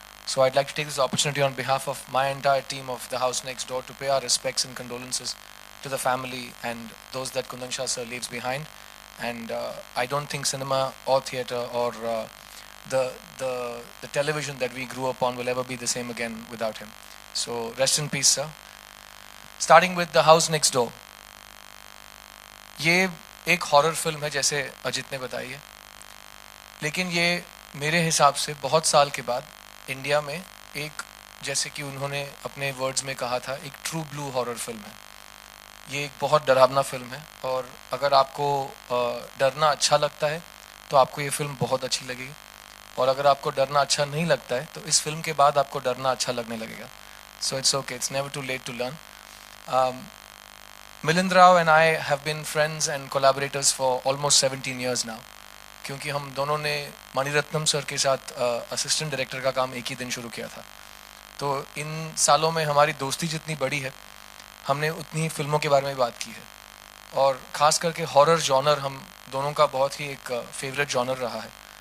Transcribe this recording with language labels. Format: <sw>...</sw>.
<en>So I'd like to take this opportunity on behalf of my entire team of The House Next Door to pay our respects and condolences to the family and those that Kundan Shah sir leaves behind. And I don't think cinema or theatre or the television that we grew up on will ever be the same again without him. So rest in peace, sir. Starting with The House Next Door.</en> <hi>ये एक horror film है जैसे अजित ने बताई है, लेकिन ये मेरे हिसाब से बहुत साल के बाद इंडिया में एक, जैसे कि उन्होंने अपने वर्ड्स में कहा था, एक ट्रू ब्लू हॉरर फिल्म है. ये एक बहुत डरावना फिल्म है, और अगर आपको डरना अच्छा लगता है तो आपको ये फिल्म बहुत अच्छी लगेगी, और अगर आपको डरना अच्छा नहीं लगता है तो इस फिल्म के बाद आपको डरना अच्छा लगने लगेगा.</hi> <en>So it's okay, it's never too late to learn. Milind Rao and I have been friends and collaborators for almost 17 years now.</en> <hi>क्योंकि हम दोनों ने मणिरत्नम सर के साथ असिस्टेंट डायरेक्टर का काम एक ही दिन शुरू किया था. तो इन सालों में हमारी दोस्ती जितनी बड़ी है, हमने उतनी ही फिल्मों के बारे में बात की है. और ख़ास करके हॉरर जॉनर हम दोनों का बहुत ही एक फेवरेट जॉनर रहा है.</hi>